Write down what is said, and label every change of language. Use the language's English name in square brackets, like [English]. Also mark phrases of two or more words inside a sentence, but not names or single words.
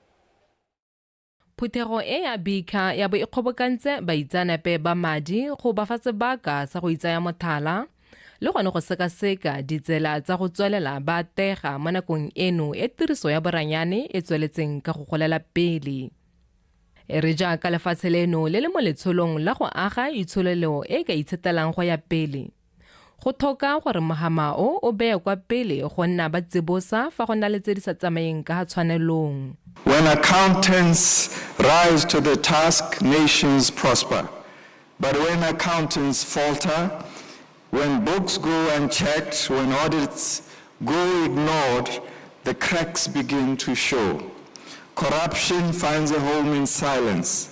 [Tswana] Phuthego e ya BICA ya bo e kgobokantse baitsanape ba madi go ba fa sebaka sa go itsaya mothala le gone go sekaseka ditsela tsa go tswelela ba tega mo nakong eno e tiriso ya boranyane e tsweletseng ka go golela pele. E re jaaka lefatshe leno le le mo letsholong la go aga itsholelo e ka itshetelang go ya pele. Go thoka gore mohama o beye kwa pele go nna ba tsebosa fa go na le tse di sa tsamayeng ka tshwanelong. [English] When accountants rise to the task, nations prosper. But when accountants falter, when books go unchecked, when audits go ignored, the cracks begin to show. Corruption finds a home in silence.